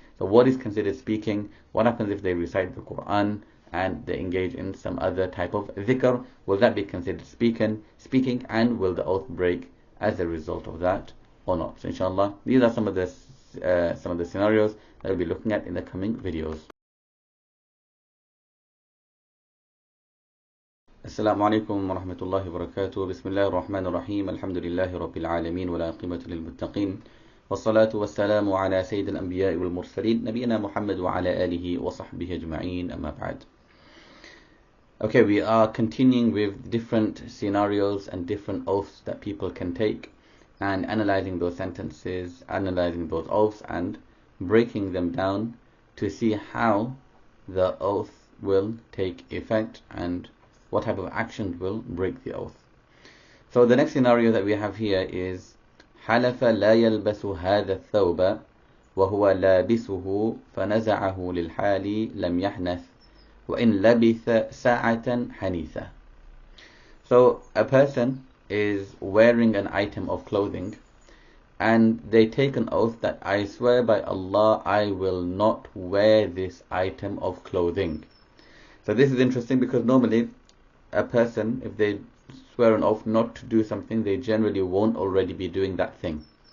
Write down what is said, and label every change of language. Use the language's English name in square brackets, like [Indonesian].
[English] So what is considered speaking? What happens if they recite the Quran and they engage in some other type of dhikr? Will that be considered speaking? And will the oath break as a result of that or not? So inshallah, these are some of the scenarios that we'll be looking at in the coming videos. [Arabic] السلام عليكم ورحمة الله وبركاته. بسم الله الرحمن الرحيم. الحمد لله رب العالمين والعاقبة للمتقين، والصلاة والسلام على سيد الأنبياء والمرسلين نبينا محمد وعلى آله وصحبه أجمعين أما بعد. [English] Okay, we are continuing with different scenarios and different oaths that people can take, and analyzing those sentences, analyzing those oaths, and breaking them down to see how the oath will take effect and what type of action will break the oath. So the next scenario that we have here is [Arabic] حلف لا يلبس هذا الثوب وهو لابسه فنزعه للحال لم يحنث وإن لبث ساعة حنيثة. [English] So a person is wearing an item of clothing and they take an oath that I swear by Allah I will not wear this item of clothing. So this is interesting because normally a person, if they swear an oath not to do something, they generally won't already be doing that thing.